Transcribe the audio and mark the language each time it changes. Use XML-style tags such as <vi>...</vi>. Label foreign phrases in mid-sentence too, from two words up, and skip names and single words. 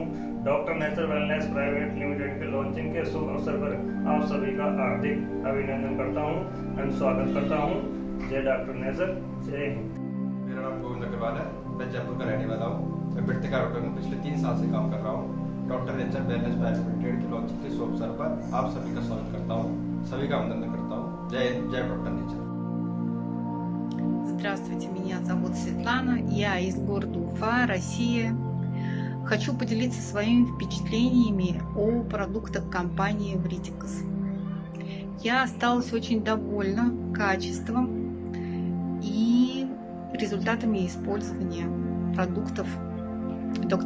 <hi>डॉक्टर नेचर वेलनेस प्राइवेट लिमिटेड के लॉन्चिंग के शुभ अवसर पर आप सभी का हार्दिक अभिनंदन करता हूँ एवं स्वागत करता हूँ। जय डॉक्टर नेचर, जय हिंद। मेरा नाम गोविंद अग्रवाल है, मैं जयपुर का रहने वाला हूँ। मैं वृत्तिका हर्बोटेक में पिछले 3 साल से काम कर रहा हूँ। डॉक्टर नेचर वेलनेस प्राइवेट लिमिटेड की लॉन्चिंग के शुभ अवसर पर आप सभी का स्वागत करता हूँ, सभी का अभिनंदन करता हूँ। जय हिंद, जय डॉक्टर नेचर।</hi> <ru>Здравствуйте, меня зовут Светлана, я из города Уфа, Россия. Хочу поделиться своими впечатлениями о продуктах компании Вритикас. Я осталась очень довольна качеством и результатами использования продуктов Dr.</ru>